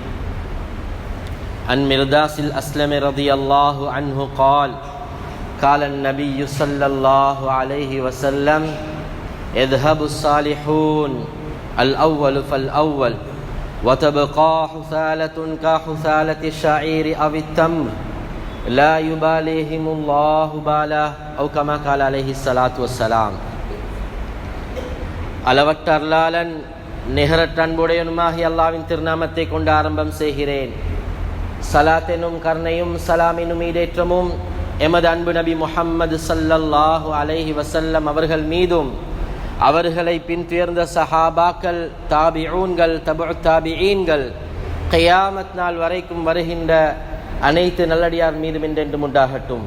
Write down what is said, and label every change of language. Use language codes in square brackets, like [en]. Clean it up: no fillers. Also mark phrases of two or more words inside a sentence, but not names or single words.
[ar] عن مرداس الأسلم رضي الله عنه قال قال النبي صلى الله عليه وسلم اذهب الصالحون الأول فالأول وتبقى حثالة كحثالة الشعير أو التمر لا يباليهم الله بالا أو كما قال عليه الصلاة والسلام. [ta] அளவற்ற அருளாளன் நிகரற்ற அன்புடையனுமாகிய அல்லாஹ்வின் திருநாமத்தை கொண்டு ஆரம்பம் செய்கிறேன். சலாத்தெனும் கருணையும் சலாமினும் ஈடேற்றமும் எமது அன்பு நபி முஹம்மது [ar] صلى الله عليه وسلم [ta] அவர்கள் மீதும் அவர்களை பின்துயர்ந்த சஹாபாக்கள், தாபிஊன்கள், தபுஉ தாபிஈன்கள், கியாமத் நாள் வரைக்கும் வருகின்ற அனைத்து நல்லடியார் மீதும் என்றென்றும் உண்டாகட்டும்.